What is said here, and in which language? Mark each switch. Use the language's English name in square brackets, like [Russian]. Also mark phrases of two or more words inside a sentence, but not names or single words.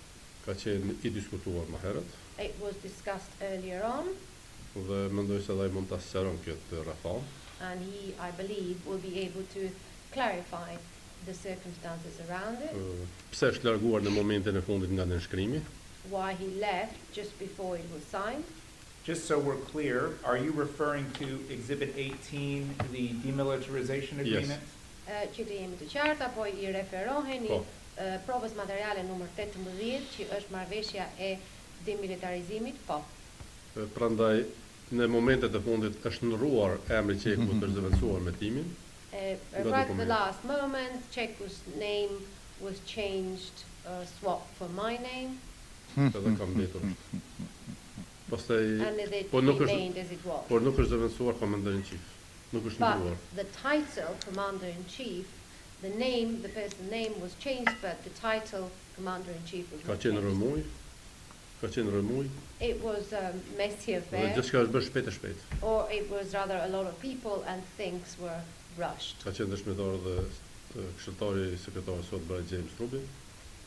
[English] It was discussed earlier on, and he, I believe, will be able to clarify the circumstances around it, why he left just before it was signed. Just so we're clear, are you referring to Exhibit 18, the demilitarization agreement? [Albanian] Që të jemi të qarta, po I referoheni provës materiale numër 18, që është marrëveshja e demilitarizimit, po. Prandaj në momentet e fundit është ndrruar emri Çekut për zëvendësuar me timin. [English] Right at the last moment, Çeku's name was changed, swapped for my name. [Albanian] Edhe kam mbetur. Pastaj po nuk është por nuk është zëvendësuar Commander-in-Chief. Nuk është ndrruar. [English] But the title Commander-in-Chief, the person's name was changed, but the title Commander-in-Chief was not changed. It was a messy affair. Or it was rather a lot of people and things were rushed.